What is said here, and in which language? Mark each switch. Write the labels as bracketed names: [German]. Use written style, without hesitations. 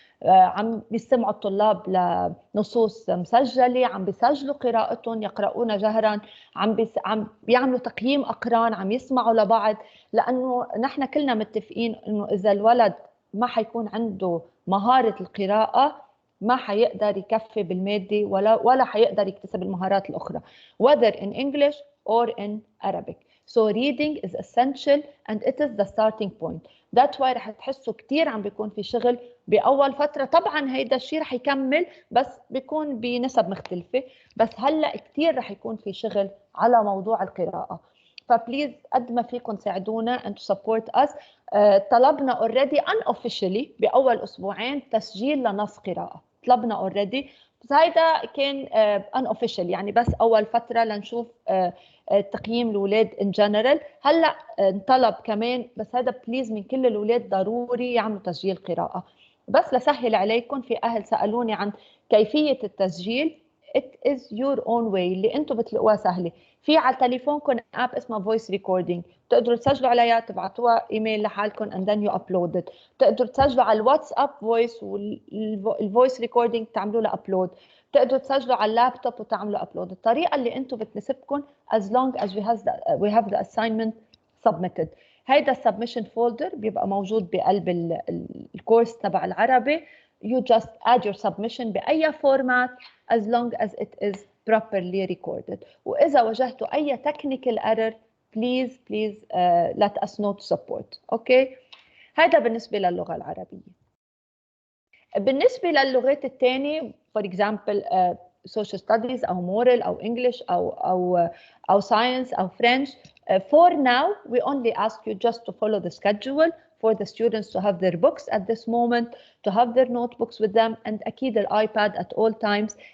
[Arabic] عم بيستمعوا الطلاب لنصوص مسجله، عم بيسجلوا قراءتهم، يقرؤون جهرا، عم بيعملوا تقييم اقران، عم يسمعوا لبعض، لانه نحن كلنا متفقين انه اذا الولد ما حيكون عنده مهاره القراءه ما حيقدر يكفي بالمادي ولا حيقدر يكتسب المهارات الاخرى [English] whether in English or in Arabic. So reading is essential and it is the starting point. [Arabic] That's why رح تحسوا كثير عم بيكون في شغل باول فتره. طبعا هيدا الشيء رح يكمل بس بيكون بنسب مختلفه، بس هلا كثير رح يكون في شغل على موضوع القراءه. فبليز قد ما فيكم تساعدونا [English] and to support us. [Arabic] طلبنا [English] already unofficially [Arabic] باول اسبوعين تسجيل لنص قراءه، طلبنا [English] already [Arabic] بس هيدا كان [English] unofficial [Arabic] يعني بس اول فتره لنشوف تقييم الاولاد [English] In general. [Arabic] هلا انطلب كمان بس هذا [English] please [Arabic] من كل الاولاد ضروري يعملوا تسجيل قراءه. بس لسهل عليكم في اهل سالوني عن كيفيه التسجيل. [English] it is your own way [Arabic] اللي انتم بتلاقوها سهله. في على تليفونكم اب اسمها فويس ريكوردينج، بتقدروا تسجلوا عليها تبعتوها ايميل لحالكم [English] and then you upload it. [Arabic] بتقدروا تسجلوا على الواتساب فويس والفويس ريكوردينج تعملوا لها ابلود. بتقدروا تسجلوا على اللابتوب وتعملوا ابلود، الطريقه اللي انتم بتناسبكم [English] as long as we have the assignment submitted. [Arabic] هيدا السبمشن فولدر بيبقى موجود بقلب الكورس تبع العربي. [English] You just add your submission [Arabic] بأي فورمات [English] as long as it is properly recorded. [Arabic] وإذا وجدتوا أي [English] technical error please let us know to support. [Arabic] أوكي؟ هذا بالنسبة للغة العربية. بالنسبة للغات الثانية [English] for example social studies أو moral أو English أو science أو French. For now we only ask you just to follow the schedule for the students to have their books at this moment, to have their notebooks with them and [Arabic] أكيد [English] iPad at all times.